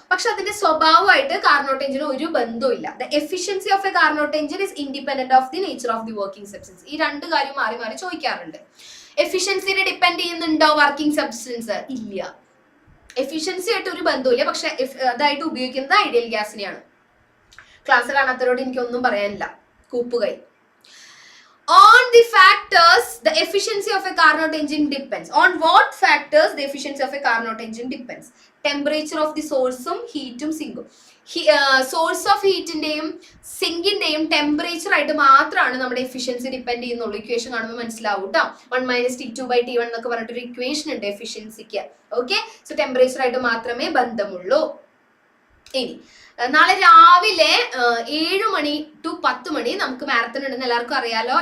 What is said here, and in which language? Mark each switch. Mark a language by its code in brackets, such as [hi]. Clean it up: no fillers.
[ml] പക്ഷെ അതിന്റെ സ്വഭാവമായിട്ട് കാർനോട്ട് എഞ്ചിന് ഒരു ബന്ധവും ഇല്ല. [en] The efficiency of a Carnot engine is independent of the nature of the working substance. [ml] ഈ രണ്ട് കാര്യം മാറി മാറി ചോദിക്കാറുണ്ട്. എഫിഷ്യൻസിനെ ഡിപ്പെൻഡ് ചെയ്യുന്നുണ്ടോ വർക്കിംഗ് സബ്സ്റ്റൻസ്? ഇല്ല. എഫിഷ്യൻസി ആയിട്ട് ഒരു ബന്ധവുമില്ല, പക്ഷെ അതായിട്ട് ഉപയോഗിക്കുന്നത് ഐഡിയൽ ഗ്യാസിനെയാണ്. ക്ലാസ് കാണാത്തവരോട് എനിക്കൊന്നും പറയാനില്ല, കൂപ്പുകൈ. [en] On the factors the efficiency of a Carnot engine depends. On what factors the efficiency of a Carnot engine depends? Temperature of the source [ml] ഉം ഹീറ്റും സിങ്കും. സോഴ്സ് ഓഫ് ഹീറ്റിന്റെയും സിങ്കിന്റെയും ടെമ്പറേച്ചർ ആയിട്ട് മാത്രമാണ് നമ്മുടെ എഫിഷ്യൻസി ഡിപ്പെൻഡ് ചെയ്യുന്നുള്ളൂ. Equation കാണുമ്പോൾ മനസ്സിലാവും കേട്ടോ. 1 - T2/T1 എന്നൊക്കെ പറഞ്ഞിട്ടൊരു ഇക്വേഷൻ ഉണ്ട് എഫിഷ്യൻസിക്ക്. ഓക്കെ, സോ ടെമ്പറേച്ചർ ആയിട്ട് മാത്രമേ ബന്ധമുള്ളൂ. ഇനി നാളെ രാവിലെ 7 മണി to 10 മണി നമുക്ക് മാരത്തൺ ഉണ്ടെന്ന് എല്ലാവർക്കും അറിയാലോ.